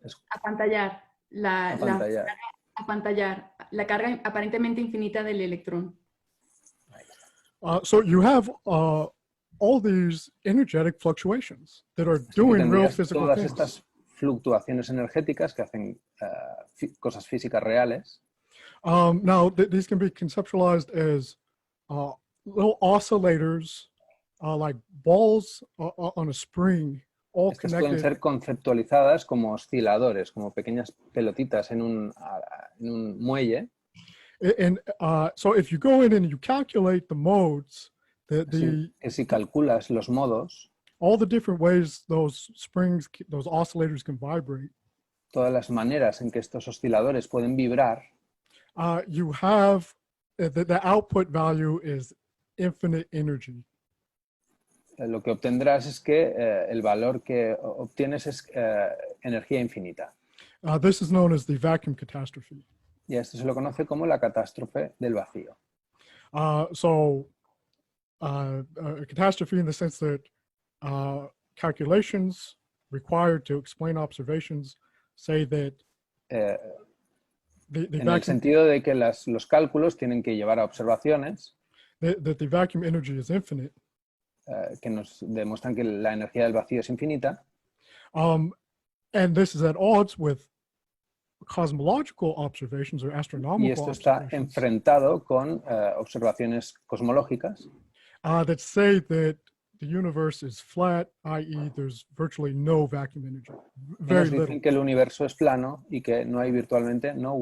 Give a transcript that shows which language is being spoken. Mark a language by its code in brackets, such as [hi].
[es] apantallar la carga aparentemente infinita del electrón. [en] So you have all these energetic fluctuations that are doing real physical [es] todas [en] things. [es] Estas fluctuaciones energéticas que hacen cosas físicas reales. [en] Now, these can be conceptualized as little oscillators, like balls on a spring, all [es] Estas [en] connected. [es] pueden ser conceptualizadas como osciladores, como pequeñas pelotitas en un muelle. [en] And so if you go in and you calculate the modes, [es] que si calculas los modos, [en] all the different ways those springs, those oscillators can vibrate, [es] todas las maneras en que estos osciladores pueden vibrar, [en] you have the output value is infinite energy. [es] Lo que obtendrás es que el valor que obtienes es energía infinita. [en] This is known as the vacuum catastrophe. [es] Y a esto se lo conoce como la catástrofe del vacío. [en] A catastrophe in the sense that calculations required to explain observations say that [es] en el sentido de que los cálculos tienen que llevar a observaciones [en] that the vacuum energy is infinite. [es] Que nos demuestran que la energía del vacío es infinita. [en] And this is at odds with cosmological observations or astronomical [es] y esto está enfrentado con observaciones cosmológicas [en] that say that the universe is flat, i.e. there's virtually no vacuum energy. Very little. [es] Dicen que el universo es plano y que no hay virtualmente